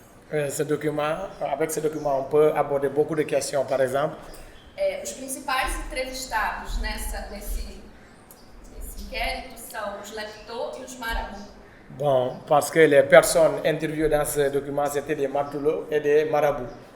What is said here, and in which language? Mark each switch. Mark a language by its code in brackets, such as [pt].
[fr] Avec ce document, on peut aborder beaucoup de questions, par exemple. [pt] Os principais entrevistados nesse inquérito são os leptô e os marabu. [fr] Bon, parce que les personnes interviewées dans ce document, c'était des matoulots et des marabouts.